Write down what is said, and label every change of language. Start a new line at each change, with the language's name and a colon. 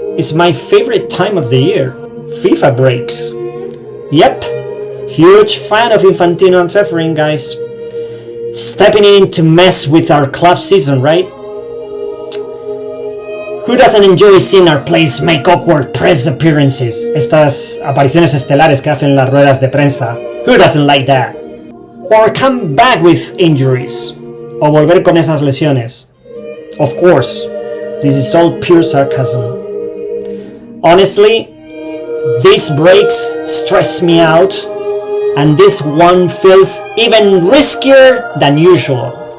English: It's my favorite time of the year. FIFA breaks. Yep. Huge fan of Infantino and Ceferin, guys. Stepping in to mess with our club season, right? Who doesn't enjoy seeing our players make awkward press appearances?
Spanish: Estas apariciones estelares que hacen las ruedas de prensa.
English: Who doesn't like that? Or come back with injuries.
Spanish: O volver con esas lesiones.
English: Of course, this is all pure sarcasm. Honestly, these breaks stress me out, and this one feels even riskier than usual.